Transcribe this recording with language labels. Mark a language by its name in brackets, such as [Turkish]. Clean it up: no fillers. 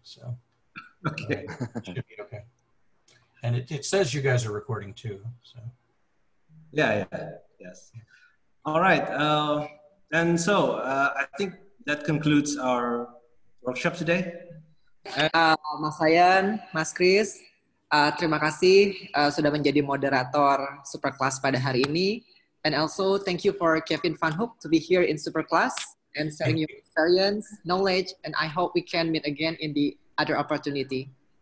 [English] So okay. It should be okay. And it says you guys are recording too. So yeah. Yes. All right. And so I think that concludes our workshop today. [Indonesian] Mas Ryan, Mas Chris, terima kasih sudah menjadi moderator Superclass pada hari ini. [English] And also thank you for Kevin Van Hook to be here in Superclass and sharing your experience, knowledge, and I hope we can meet again in the other opportunity.